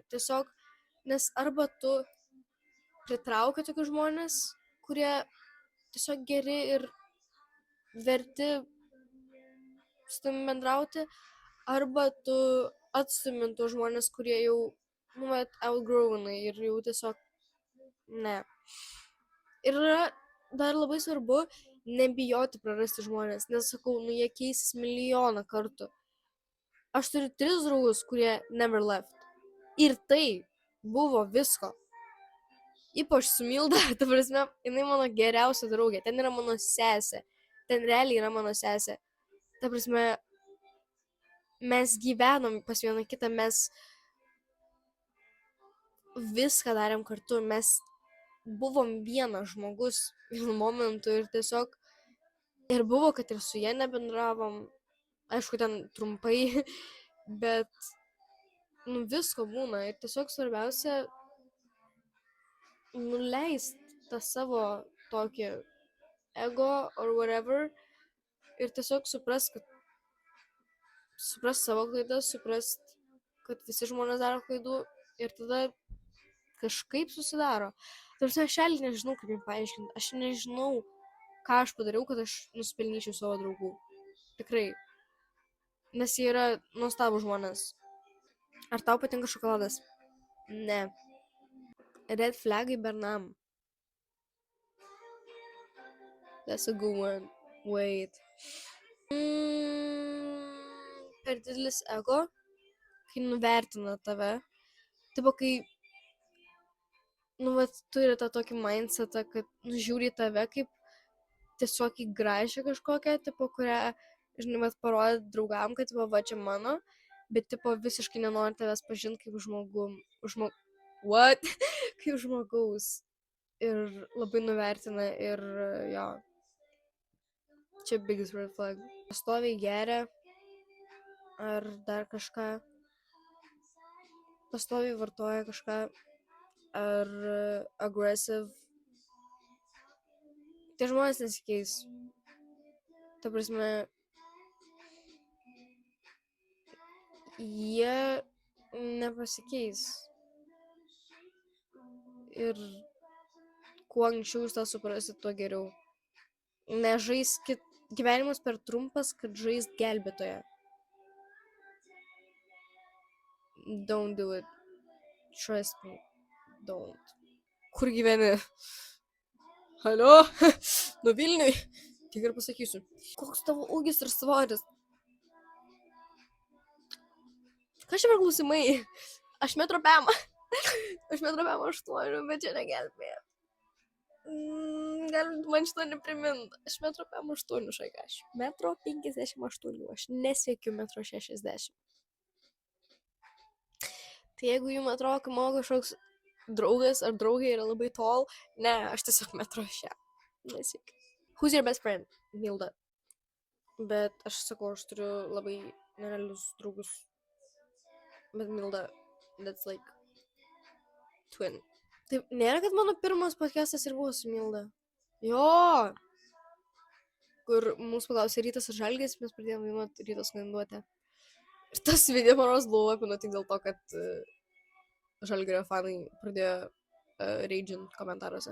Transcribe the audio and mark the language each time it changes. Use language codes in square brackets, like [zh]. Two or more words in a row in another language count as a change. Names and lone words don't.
[lt] Tiesiog, nes arba tu pritraukia tokius žmonės, kurie tiesiog geri ir verti su tavimi bendrauti, arba tu atstumi tuos žmonės, kurie jau outgrowinai ir jau tiesiog ne. Ir yra dar labai svarbu nebijoti prarasti žmonės, nes sakau, jie keisis milijoną kartų. Aš turiu 3 draugus, kurie [en] never left. [lt] Ir tai buvo visko. Ypač su Milda, ta prasme, jinai mano geriausia draugė, ten yra mano sesė, ten realiai yra mano sesė. Ta prasme, mes gyvenom pas vieną kitą, mes viską darėm kartu, mes buvom vienas žmogus vienu momentu ir tiesiog, ir buvo, kad ir su ja nebendravom, aišku, ten trumpai, bet, visko būna ir tiesiog svarbiausia nuleist tą savo tokį ego [en] or whatever [lt] ir tiesiog suprast savo klaidas, suprast, kad visi žmonės daro klaidų ir tada kažkaip susidaro. Tarsi aš nežinau, kaip jums paaiškinti. Aš nežinau, ką aš padariau, kad aš nusipelnyčiau savo draugų. Tikrai. Nes jie yra nuostabūs žmonės. Ar tau patinka šokoladas? Ne. [en] Red flagai [lt] bernam. [en] That's a good one. Wait. [lt] Per didelis ego, kai nuvertina tave. Tipo, kai turi tą tokį mindsetą, kad žiūri tave kaip tiesiog į gražią kažkokią, tipo, kurią, žinai, parodė draugam, kad, va, čia mano, bet, tipo, visiškai nenori tavęs pažinti kaip What? Kaip žmogaus. Ir labai nuvertina ir jo. Čia [en] biggest red flag. [lt] Pastoviai geria ar dar kažką. Pastoviai vartoja kažką. Ar aggressive. Tie žmonės nesikeis. Ta prasme, jie nepasikeis. Ir kuo anksčiau jūs tą suprasit, tuo geriau. Nežaiskit. Gyvenimas per trumpas, kad žaist gelbėtoją. [en] Don't do it. Trust me. Don't. [lt] Kur gyveni? Halio? Nu Vilniui? Tik ir pasakysiu. Koks tavo ūgis ir svoris? Ką čia per klausimai? Aš metro pem. Aš metro pem 8, bet čia negelbėja. Galit man šito neprimint. Aš metro pem 8, šaika. Aš metro 58. Aš nesiekiu metro 60. Tai jeigu jums atrodo, kad mano kažkoks draugas ar draugė yra labai tol, ne, aš tiesiog metro 6. Nesiekiu. [en] Who's your best friend? [lt] Milda. Bet aš sakau, aš turiu labai nerealius draugus. Bet Milda, [en] that's like twin. [lt] Taip, nėra, kad mano pirmas podcastas ir buvo su Milda. Jo, kur mūsų paklausė Rytas ar Žalgiris, mes pradėjome dainuoti Rytos skanduotę. Ir tas video manos buvo apinu tik dėl to, kad Žalgirio fanai pradėjo raidžint komentaruose.